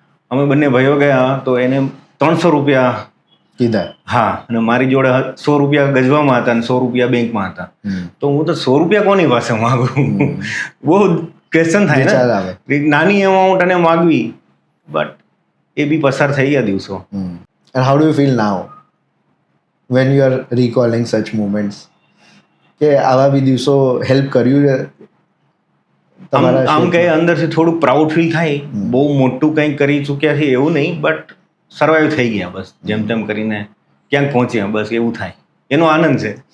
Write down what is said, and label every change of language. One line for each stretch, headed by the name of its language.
Gujarati: અમે બંને ભાઈઓ ગયા. તો એને 300 રૂપિયા કીધા. હા, અને મારી જોડે 100 રૂપિયા ગજવામાં હતા અને 100 રૂપિયા બેંકમાં હતા. તો હું તો 100 રૂપિયા કોની પાસે માગું? બહુ ક્વેશ્ચન થાય વિચાર ને, આવે. નાની અમાઉન્ટ અને માગવી, બટ એ બી પસાર થઈ ગયા દિવસો.
English: And how do you feel now when you are recalling such moments?
Gujarati: કે આવા બી દિવસો હેલ્પ કર્યું છે આમ કે અંદરથી થોડું પ્રાઉડ ફીલ થાય, બહુ મોટું કંઈક કરી ચૂક્યા છે એવું નહીં, બટ સર્વાઈવ થઈ ગયા બસ, જેમ તેમ કરીને ક્યાંક પહોંચ્યા બસ એવું થાય, એનો આનંદ છે.